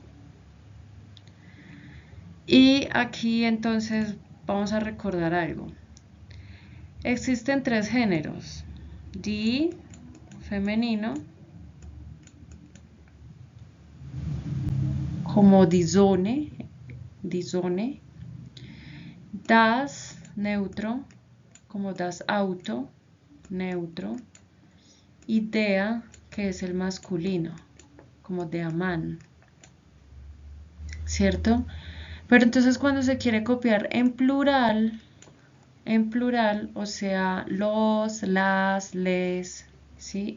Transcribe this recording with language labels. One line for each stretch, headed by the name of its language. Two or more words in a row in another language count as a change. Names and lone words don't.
Spanish: Y aquí entonces vamos a recordar algo. Existen 3 géneros: die, femenino, como
German: die Sonne,
Spanish: das, neutro, como
German: das Auto,
Spanish: neutro, y der, que es el masculino, como
German: der Mann,
Spanish: ¿cierto? Pero entonces cuando se quiere copiar en plural, o sea, los, las, les, ¿sí?